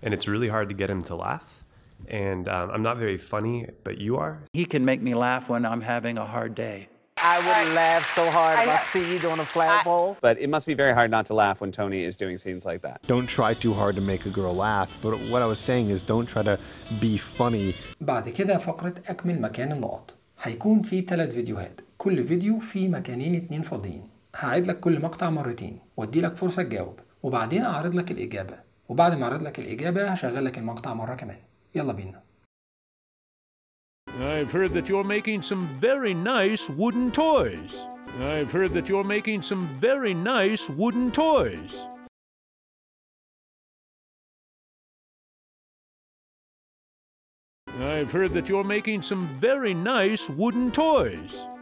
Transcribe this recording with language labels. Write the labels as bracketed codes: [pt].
[en] And it's really hard to get him to laugh. And I'm not very funny, but you are. He can make me laugh when I'm having a hard day. I would laugh so hard if I see you doing a flagpole. But it must be very hard not to laugh when Tony is doing scenes like that. Don't try too hard to make a girl laugh. But what I was saying is don't try to be funny. [ar] بعد كده فقرة أكمل مكان النقط. هيكون في ثلاث فيديوهات، كل فيديو في مكانين اتنين فاضيين. هعيد لك كل مقطع مرتين وادي لك فرصة تجاوب، وبعدين أعرض لك الإجابة، وبعد ما أعرض لك الإجابة هشغل لك المقطع مرة كمان. يلا بينا. [en] I've heard that you're making some very nice wooden toys. I've heard that you're making some very nice wooden toys. I've heard that you're making some very nice wooden toys.